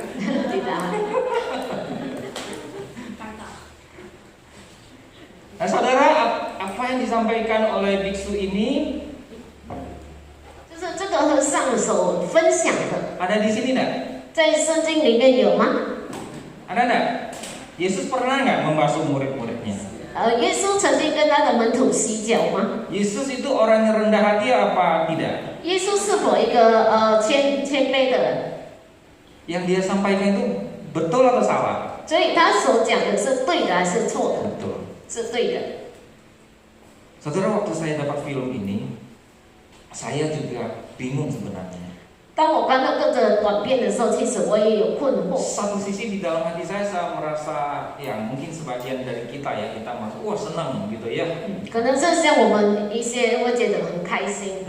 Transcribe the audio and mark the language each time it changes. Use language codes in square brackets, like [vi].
[id] Tidak hadir. Nah, saudara, apa yang disampaikan oleh biksu ini? [zh] 就是这个和尚所分享的。 [id] Ada di sini enggak? [zh] 在圣经里面有吗？ [id] Ada enggak? Yesus pernah nggak membasuh murid-muridnya? [zh] 耶稣曾经跟他的门徒洗脚吗？ [id] Yesus itu orang yang rendah hati apa tidak? [zh] 耶稣是否一个谦卑的人？ [id] Yang dia sampaikan itu betul atau salah? [zh] 所以他所讲的是对的还是错的？ [id] Betul. [zh] 是对的。 [id] Saudara, waktu saya dapat film ini, saya juga bingung sebenarnya. [zh] 当我看到这个短片的时候，其实我也有困惑。 [id] Satu sisi di dalam hati saya merasa ya mungkin sebagian dari kita masuk, wah senang gitu ya. [zh] 可能是像我们一些会觉得很开心。